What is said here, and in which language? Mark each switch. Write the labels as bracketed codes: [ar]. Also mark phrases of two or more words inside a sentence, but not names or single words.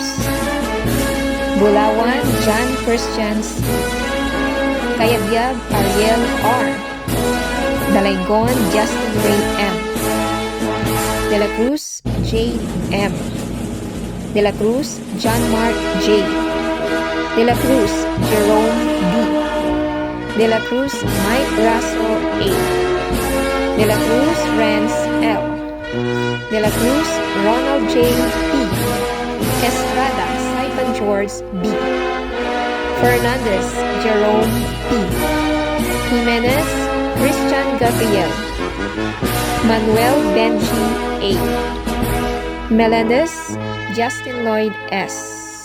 [en] Bulawan John Christians, Kayabyab Ariel R. Dalaygon Justin Ray M. De la Cruz Jade M. De la Cruz John Mark J. De la Cruz Jerome D. De la Cruz Mike Russell A. De la Cruz Renz L. De la Cruz Ronald J. P. Estrada Siphon George B. Fernandez Jerome P. Jimenez Christian Gabriel. Manuel Benji A. Melendez Justin Lloyd S.